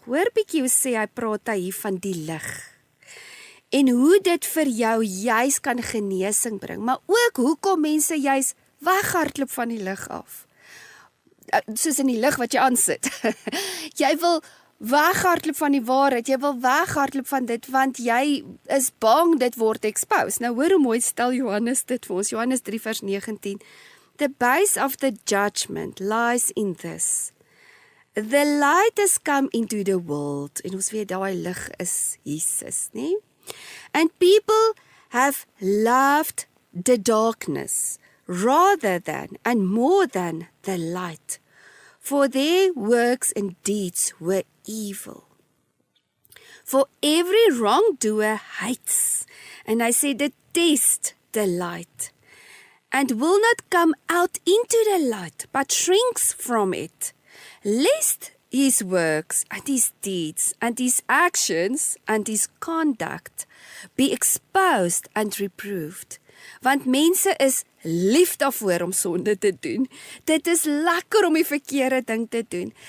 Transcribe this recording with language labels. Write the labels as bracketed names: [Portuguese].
[Afrikaans] Hoor bietjie hoe sê hy praat hy hier van die lig. En hoe dit vir jou juis kan genesing bring, maar ook hoekom mense juis weghardloop van die lig af. Soos in die lig wat jy aansit. Jy wil weghardloop van die waarheid, jy wil weghardloop van dit, want jy is bang dit word exposed. Nou hoor hoe mooi stel Johannes dit vir ons, Johannes 3 vers 19. [English] The base of the judgment lies in this. The light has come into the world. [Afrikaans] En ons weet daai lig is Jesus, nie? [English] And people have loved the darkness rather than and more than the light, for their works and deeds were evil. For every wrongdoer hates, and I say detest the light, and will not come out into the light, but shrinks from it, lest his works and his deeds and his actions and his conduct be exposed and reproved. [Afrikaans] Want mense is lief daarvoor om sonde te doen. Dit is lekker om die verkeerde ding te doen.